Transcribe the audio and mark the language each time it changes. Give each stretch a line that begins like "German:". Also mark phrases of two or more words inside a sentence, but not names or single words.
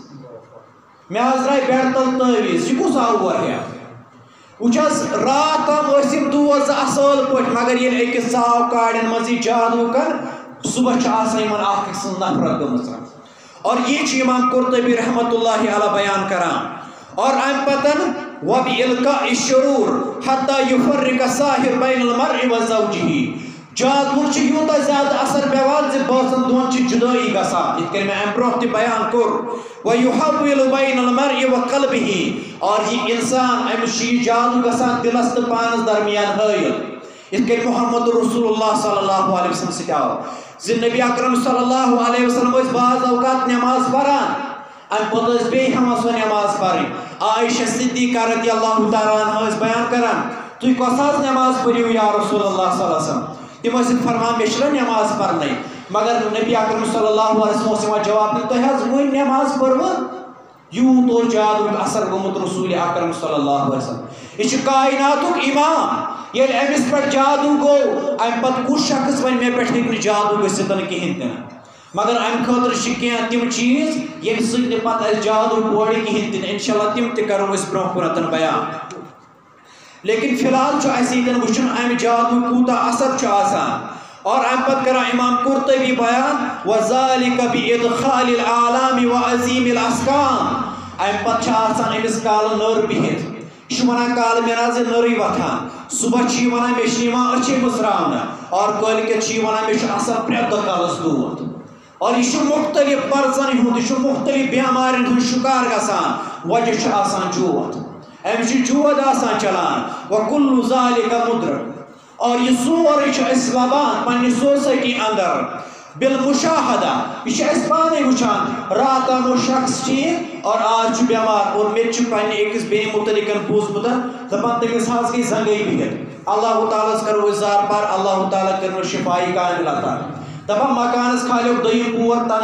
Kashmiri: مےٚ حظ درٛاے بیڈ تل تٲویٖز یہِ کُس آو واریاہ وٕچھ حظ رات تام ٲسۍ یِم دوس 2 اصل پٲٹھۍ مگر ییٚلہِ أکِس ژاو کاڑٮ۪ن منٛز یہِ جادو کر صبحس چھِ آسان یِمن اکھ أکۍ سٕنٛز نفرت گٔمٕژ اور یہِ چھُ امام قرطبی
Arabic: رحمۃ اللہ علیہ
Kashmiri: بیان کران اور امہِ پتہٕ
Arabic: وبإلقاء الشرور حتى يفرق الساحر بين المرء وزوجه
Kashmiri: جادوُک چھُ یوٗتاہ زیادٕ اثر پیوان زِ بٲژن دۄن چھِ جُدٲیی گژھان یِتھ کٔنۍ مےٚ امہِ برونٛہہ تہِ بیان کوٚر
Arabic: ويحول بين المرء وقلبه
Kashmiri: اور یہِ انسان أمِس چھُ یہِ جادو گژھان دِلس تہٕ پانس درمیان حٲیل یِتھ کٔنۍ محمد
Arabic: رسول اللہ صلی اللہ علیہ وسلم
Kashmiri: سۭتۍ آو زِ نبی اکرم
Arabic: صلی اللہ علیہ وسلم
Kashmiri: ٲسۍ بعض اوقات نٮ۪ماز پران امہِ پتہٕ ٲسۍ بیٚیہِ ہٮ۪وان سۄ نٮ۪ماز پرٕنۍ عائشہ صدیقہ
Arabic: رضی اللہ تعالیٰ عنہا
Kashmiri: ٲسۍ بیان کران تُہۍ کۄس حظ نٮ۪ماز پٔرِو
Arabic: یا رسول اللہ صلی اللہ علیہ وسلم
Kashmiri: تِم ٲسِکھ فرمان مےٚ چھِ نہ نٮ۪ماز پرنٕے مگر نبی اکرم
Arabic: صلی اللہ علیہ وسلم
Kashmiri: جواب دیت تۄہہِ حظ وۄنۍ نٮ۪ماز پٔروٕ یوٗت جادُک اثر گوٚمُت رسول اکرم
Arabic: صلی اللہ علیہ وسلم
Kashmiri: یہ چھُ کائناتُک امام ییٚلہِ أمِس پٮ۪ٹھ جادوٗ گوٚو اَمہِ پتہٕ کُس شخص وَنہِ مےٚ پٮ۪ٹھ ہیٚکہِ نہٕ جادوٗ گٔژھِتھ کِہیٖنۍ تہِ نہٕ مگر اَمہِ خٲطرٕ چھِ کینٛہہ تِم چیٖز ییٚمہِ سۭتۍ نہٕ پتہٕ اَسہِ جادوٗ پورِ کِہیٖنۍ تہِ نہٕ اِنشاءاللہ تِم تہِ کَرو أسۍ برونٛہہ کُنَتھ بیان لیکن فی الحال چھُ اَسہِ ییٚتٮ۪ن وٕچھُن اَمہِ جادوٗ کوٗتاہ اثر چھُ آسان اور اَمہِ پتہٕ کران امام قرطبی بیان
Arabic: وَذَلِكَ بِإِدْخَالِ الْعَالَامِ وَعَظِيمِ الْأَسْقَامِ
Kashmiri: اَمہِ پتہٕ چھِ آسان أمِس کالہٕ نٔر بِہِتھ یہِ چھُ وَنان کالہٕ مےٚ نہ حظ نٔرٕے وۄتھان صُبح چھِ یہِ وَنان مےٚ چھِ یِوان أچھے مٕژراونہٕ اور کٲلۍکٮ۪تھ چھِ یہِ وَنان مےٚ چھُ آسان پرٛٮ۪تھ دۄہ کالَس دود اور یہ مختلف مرضن ہُنٛد یہ مختلف بیمارن ہُنٛد شکار گژھان وجہ چھُ آسان جود أمِس چھُ جود آسان چلان
Arabic: وَكُلُّ ذَلِكَ مُدرک
Kashmiri: اور یہ سورُے چھُ أسۍ لبان پننہِ سوسایٹی اندر بالمشاہدہ یہ چھِ أسۍ پانے وٕچھان رات آمو شخص ٹھیٖک اور آز چھُ بٮ۪مار اور مےٚ تہِ چھُ پننہِ أکِس بیٚنہِ مُتعلِقن بوٗزمُت دپان تٔمِس حظ گٔے زنٛگے بِہِتھ اللہ تعالیٰ ہس کرو أسۍ زار پار اللہ تعالیٰ کٔرنَس شِفایہِ کامِل عطا دپان مکانس کھالیو دوٚیِم پور تَنے